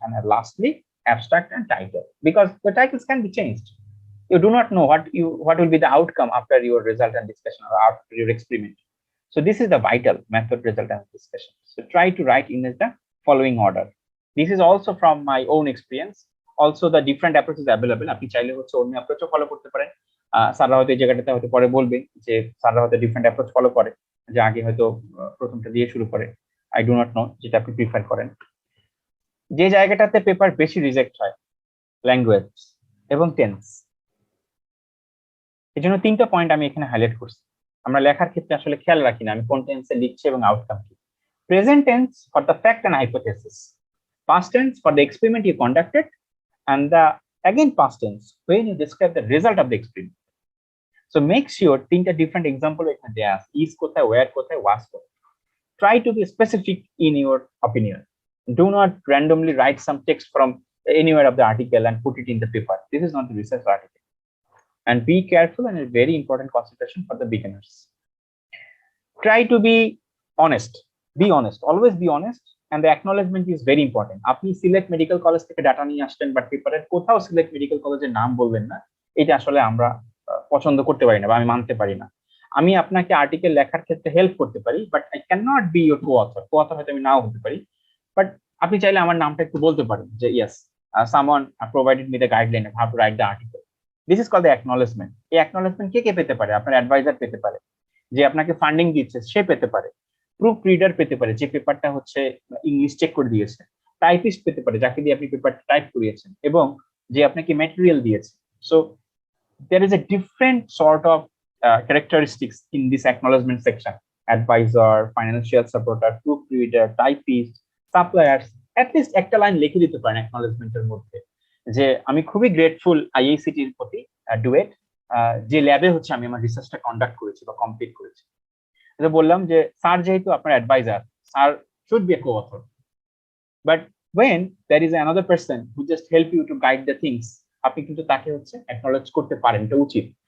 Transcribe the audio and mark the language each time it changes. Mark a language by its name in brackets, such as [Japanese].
[English] And lastly, abstract and title, because the titles can be changed. You do not know what will be the outcome after your result and discussion or after your experiment. So this is the vital method, result, and discussion. So try to write in the following order. This is also from my own experience. Also the different approach is available. [Bangla] আপনি চাইলে হচ্ছে অন্য অ্যাপ্রোচও follow করতে পারেন। স্যাররা হয়তো এই জায়গাটাতে হয়তো পরে বলবে যে স্যাররা হয়তো ডিফারেন্ট অ্যাপ্রোচ ফলো করে, যে আগে হয়তো প্রথমটা দিয়ে শুরু করে। [English] I do not know [Bangla] যেটা আপনি প্রিফার করেন। যে জায়গাটাতে পেপার বেশি রিজেক্ট হয়, ল্যাঙ্গুয়েজ এবং টেন্স। এই জন্য 3টা পয়েন্ট আমি এখানে হাইলাইট করছি। আমরা লেখার ক্ষেত্রে আসলে খেয়াল রাখি না আমি কোন টেন্সে লিখছি এবং আউটকাম কি। [English] Present tense for the fact and hypothesis, past tense for the experiment you conducted, and the again past tense when you describe the result of the experiment. So make sure [Bangla] 3টা different example এখানে দেয়া আছে, is কোথায়, where কোথায়, was কোথায়। [English] Try to be specific in your opinion. Do not randomly write some text from anywhere of the article and put it in the paper. This is not the research article. And be careful, and a very important consideration for the beginners. Try to be honest. Be honest. Always be honest. And the acknowledgement is very important. [Bangla] আপনি select medical college থেকে data নিয়ে আসছেন, but পেপারের কোথাও select medical কলেজের নাম বলবেন না, এটা আসলে আমরা পছন্দ করতে পারি না বা আমি মানতে পারি না। আমি আপনাকে আর্টিকেল লেখার ক্ষেত্রে হেল্প করতে পারি, [English] but I can not be your co-author [Bangla] হয়তো আমি নাও হতে পারি, বাট আপনি চাইলে আমার নামটা একটু বলতে পারেন যে [English] Yes someone provided me the guideline of how to write the article. This is called the acknowledgement. [Bangla] এই অ্যাকনলেজমেন্ট কে কে পেতে পারে? আপনার অ্যাডভাইজার পেতে পারে, যে আপনাকে ফান্ডিং দিচ্ছে সে পেতে পারে, প্রুফ রিডার পেতে পারে যে পেপারটা হচ্ছে ইংলিশ চেক করে দিয়েছে, টাইপিস্ট পেতে পারে যাকে দিয়ে আপনি পেপারটা টাইপ করিয়েছেন, এবং যে আপনাকে ম্যাটেরিয়াল দিয়েছে। [English] So there is a different sort of characteristics in this acknowledgement section: advisor, financial supporter, proofreader, typist, suppliers. At least [Bangla] একটা লাইন লিখে দিতে পারেন acknowledgemenটের মধ্যে যে আমি খুবই গ্রেটফুল আইআইসিটির প্রতি ডুয়েট, যে ল্যাবে হচ্ছে আমি আমার রিসার্চটা কন্ডাক্ট করেছি বা কমপ্লিট করেছি। এটা বললাম যে স্যার যেহেতু আপনার adviser, [English] sir should be a co-author, but when there is another person who just help you to guide the things, [Bangla] আপনি কিন্তু তাকে হচ্ছে অ্যাকনলেজ করতে পারেন, এটা উচিত।